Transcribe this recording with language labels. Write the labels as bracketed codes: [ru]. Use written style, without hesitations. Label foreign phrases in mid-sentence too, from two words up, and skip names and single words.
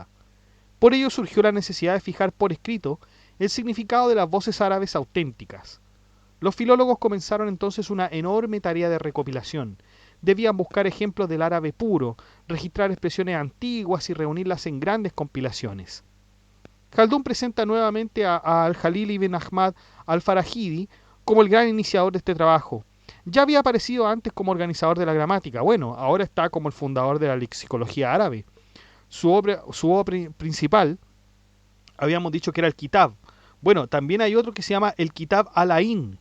[es] Por ello surgió la necesidad de fijar por escrito el significado de las voces árabes auténticas. Los filólogos comenzaron entonces una enorme tarea de recopilación. Debían buscar ejemplos del árabe puro, registrar expresiones antiguas y reunirlas en grandes compilaciones. Jaldún presenta nuevamente a al-Jalil ibn Ahmad al-Farahidi como el gran iniciador de este trabajo. Ya había aparecido antes como organizador de la gramática, bueno, ahora está como el fundador de la lexicología árabe. Su obra principal, habíamos dicho que era el Kitab. Bueno, también hay otro que se llama el Kitab al-Ain.